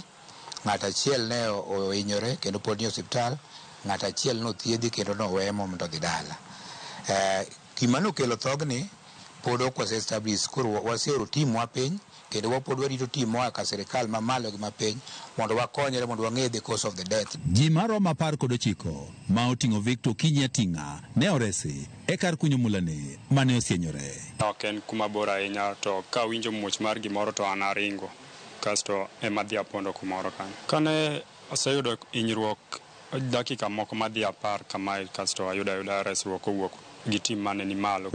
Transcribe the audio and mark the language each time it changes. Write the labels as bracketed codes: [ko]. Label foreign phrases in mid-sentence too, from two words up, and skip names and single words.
[luo] Ng'ato achiel ne ohinyore kendo pod ni osiptal, ng'ato achiel nothiedhi kendo noweye mondo odhi dala. Gima nokelo thogni pod ok ose-establish, koro waseoro tim wa piny kendo wapod warito tim moa ka sirikal mamalo gi mapiny mondo wakonyre mondo wang'e [en] the cause of the death. [luo] Ji maromo 19 ma oting'o Victor Kinyi Ating'a ne oresi e kar kunyo mulani mane osienyore. Ok en kuma bor ahinya, to ka winjo muoch mar gimoro to an aringo kasto ema dhi apondo kumoro kanyo. Kane aseyudo hinyruok dakika moko madhi 10 kamae, kasto ayuda resruok kowuok gi tim mane ni malo.